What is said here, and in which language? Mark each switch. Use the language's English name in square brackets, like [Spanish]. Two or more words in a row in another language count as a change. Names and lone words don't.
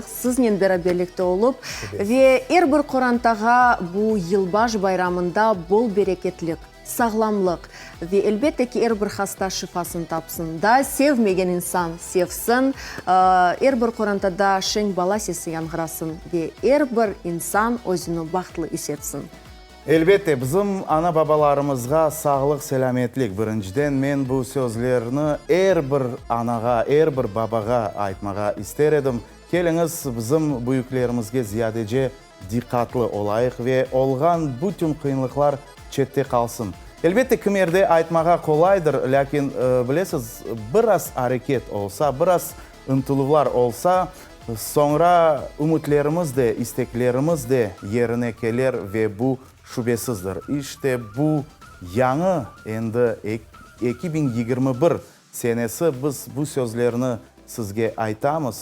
[Crimean Tatar] Sizinle beraberlikte olup ve her bir korantağa bu yılbaş bayramında bol bereketlik, sağlamlık ve elbette ki her bir hasta şifasını tapsın da sevmegen insan sevsin. Her bir korantada şen bala sesi yangırasın ve her bir insan özünü baxtlı hissetsin. Elbette bizim ana babalarımızga sağlık, selametlik. Birinciden men bu sözlerini her bir anaga, her bir babaga aytmaga ister edim. Keliniz bizim büyüklerimizge ziyadece dikkatli olayık ve olgan bütün kıyınlıklar chetте kalsın. Elbette kimerde aytmaga kolaydır, lakin bilesiz biraz hareket olsa, biraz ıntılıvlar olsa sonra umutlarımız da, isteklerimiz de yerine gelir ve bu şüphesizdir. İşte bu yanı endi 2021 senesi biz bu sözlerini sizge aytamız.